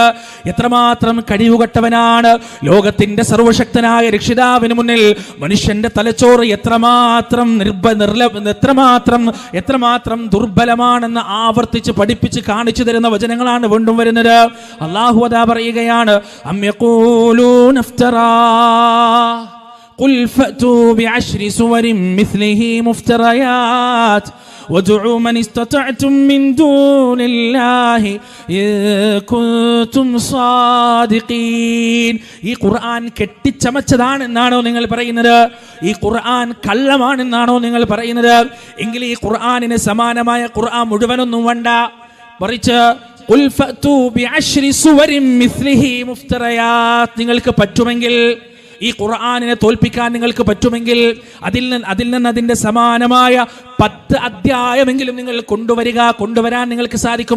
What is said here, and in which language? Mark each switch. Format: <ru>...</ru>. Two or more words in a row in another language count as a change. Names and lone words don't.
<ml>എത്രമാത്രം കഴിവുകെട്ടവനാണ് ലോകത്തിന്റെ സർവശക്തനായ രക്ഷിതാവിന് മുന്നിൽ മനുഷ്യന്റെ തലച്ചോറ് എത്രമാത്രം ദുർബലമാണെന്ന് ആവർത്തിച്ച് പഠിപ്പിച്ച് കാണിച്ചു തരുന്ന വചനങ്ങളാണ് വീണ്ടും വരുന്നത്. അല്ലാഹു അതാ പറയുകയാണ്,</ml> <ar>أم يقولون افتراه قل فأتوا بعشر سور مثله مفتريات وادعوا من استطعتم من دون الله إن كنتم صادقين.</ar> <ml>ഈ ഖുർആൻ കെട്ടിച്ചമച്ചതാണെന്നാണോ നിങ്ങൾ പറയുന്നത്? ഈ ഖുർആൻ കള്ളമാണെന്നാണോ നിങ്ങൾ പറയുന്നത്? എങ്കിൽ ഈ ഖുർആനിന് സമാനമായ ഖുർആൻ മുഴുവനൊന്നും വേണ്ട, മറിച്ച്</ml> <ar>قل فأتوا بعشر سور مثله مفتريات,</ar> <ml>നിങ്ങൾക്ക് പറ്റുമെങ്കിൽ, ഈ ഖുർആനിനെ തോൽപ്പിക്കാൻ നിങ്ങൾക്ക് പറ്റുമെങ്കിൽ അതിൽ നിന്ന് അതിന്റെ സമാനമായ 10 അധ്യായമെങ്കിലും നിങ്ങൾ കൊണ്ടുവരാൻ നിങ്ങൾക്ക് സാധിക്കുമോ?</ml>